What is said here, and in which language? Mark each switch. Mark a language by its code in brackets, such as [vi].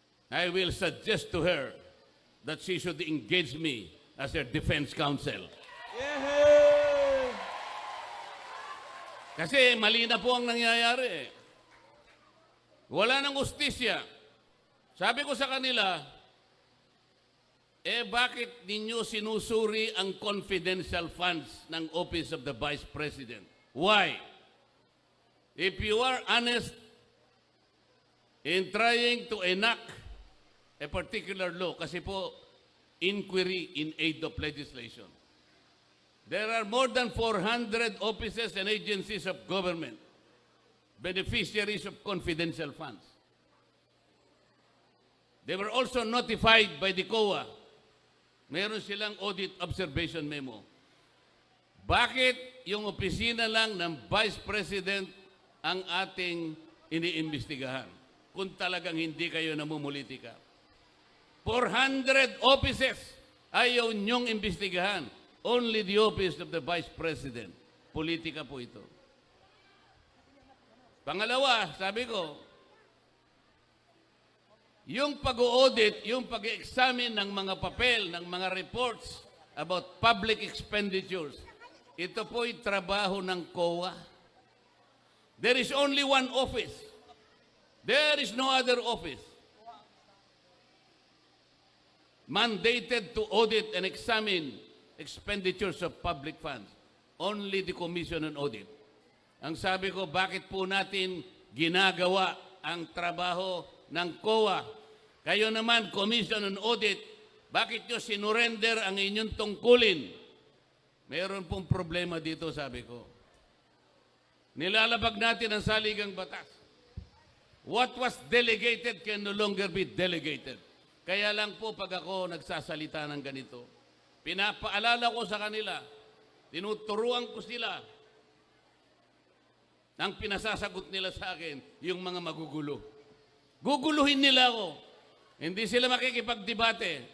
[en] I will suggest to her that she should engage me as their defense counsel. Yehey! [tl] Kasi mali na po ang nangyayari. Wala nang ustisya. Sabi ko sa kanila, bakit ninyo sinusuri ang confidential funds ng Office of the Vice President? [en] Why? If you are honest in trying to enact a particular law, [tl] kasi po, [en] inquiry in aid of legislation. There are more than 400 offices and agencies of government, beneficiaries of confidential funds. They were also notified by the COA. [tl] Meron silang audit observation memo. Bakit yung opisina lang ng Vice President ang ating iniimbestigahan kung talagang hindi kayo namumulitika? 400 offices ayaw niyong imbestigahan. [en] Only the Office of the Vice President. [tl] Politika po ito. Pangalawa, sabi ko, yung pag-audit, yung pag-examine ng mga papel, ng mga reports about public expenditures, ito po'y trabaho ng COA. [en] There is only one office. There is no other office mandated to audit and examine expenditures of public funds. Only the Commission on Audit. [tl] Ang sabi ko, bakit po natin ginagawa ang trabaho ng COA? Kayo naman, Commission on Audit, bakit nyo sinurrender ang inyong tungkulin? Meron pong problema dito, sabi ko. Nilalabag natin ang saligang batas. [en] What was delegated can no longer be delegated. [tl] Kaya lang po pag ako nagsasalita ng ganito, pinapaalala ko sa kanila, tinuturuan ko sila, ang pinasasagot nila sa akin, yung mga magugulo. Guguluhin nila ako. Hindi sila makikipagdebate.